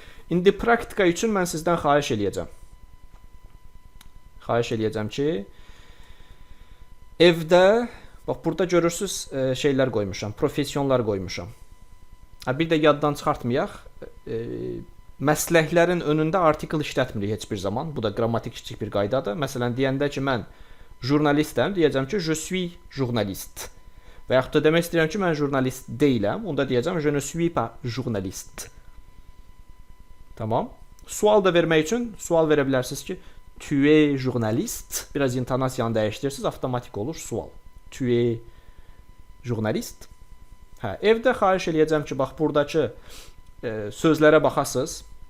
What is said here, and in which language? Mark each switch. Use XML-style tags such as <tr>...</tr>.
<az>İndi praktika üçün mən sizdən xahiş eləyəcəm. Xahiş eləyəcəm ki, evdə, bax burada görürsüz şeylər qoymuşam, professionlar qoymuşam. Bir də yaddan çıxartmayaq, məsləklərin önündə artikel işlətmirik heç bir zaman. Bu da qrammatik kiçik bir qaydadır. Məsələn, deyəndə ki, mən jurnalistəm, deyəcəm ki,</az> <fr>je suis journaliste.</fr> <az>Və yaxud da demək istəyirəm ki, mən jurnalist deyiləm. Onda deyəcəm,</az> <fr>je ne suis pas journaliste.</fr> <az>Tamam. Sual da vermək üçün sual verə bilərsiniz ki,</az> <fr>tu es journaliste.</fr> <az>Biraz intonasiyanı dəyişdirirsiniz, avtomatik olur sual.</az> <fr>Tu es journaliste.</fr> <az>Evdə xahiş eləyəcəm ki, bax buradakı sözlərə baxasınız.</az>